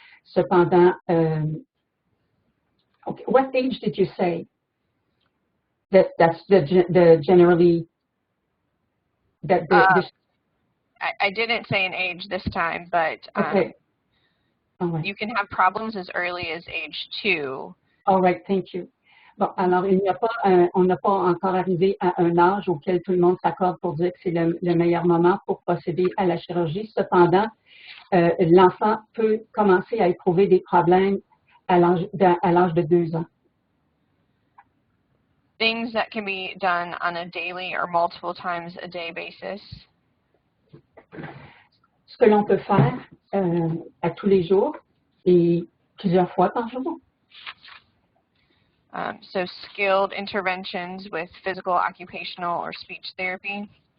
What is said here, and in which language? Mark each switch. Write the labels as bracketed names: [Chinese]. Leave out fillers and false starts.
[French] Cependant, [English] what age did you say that's the generally I didn't say an age this time, but Okay. All right. you can have problems as early as age 2. All right, thank you. [French] Bon, alors, on n'a pas encore arrivé à un âge auquel tout le monde s'accorde pour dire que c'est le meilleur moment pour procéder à la chirurgie. Cependant, l'enfant peut commencer à éprouver des problèmes à l'âge de 2 ans. [English] Things that can be done on a daily or multiple times a day basis. [French] Ce que l'on peut faire à tous les jours et plusieurs fois par jour. [English] So skilled interventions with physical, occupational, or speech therapy.